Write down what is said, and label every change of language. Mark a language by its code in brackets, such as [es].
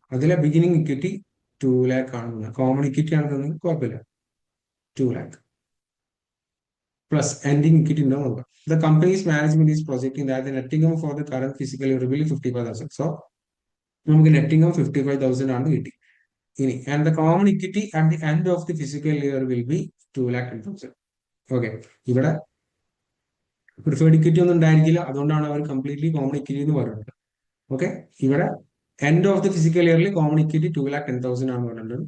[ml] അതിലെ beginning equity 2 lakh ആണെന്ന്, common equity ആണെന്ന് കുഴപ്പമില്ല. 2 lakh പ്ലസ് എൻഡിങ് ഇക്വിറ്റി ഉണ്ടോ നോക്കാം. [en] The company's management is projecting that the net income for the current fiscal year will be 55,000. So [ml] നമുക്ക് net income 55,000 ആണ് കിട്ടി. ഇനി [en] And the common equity at the end of the fiscal year will be 2,10,000. [ml] Okay, ഇവിടെ preferred equity ഒന്നും ഉണ്ടായിരിക്കില്ല, അതുകൊണ്ടാണ് അവർ completely common equity എന്ന് പറയുന്നത്. ഓക്കെ, ഇവിടെ എൻഡ് ഓഫ് ദി ഫിസിക്കൽ ഇയറിൽ കോമൺ ഇക്വിറ്റി 2,10,000 ആണ് പറയുന്നത്.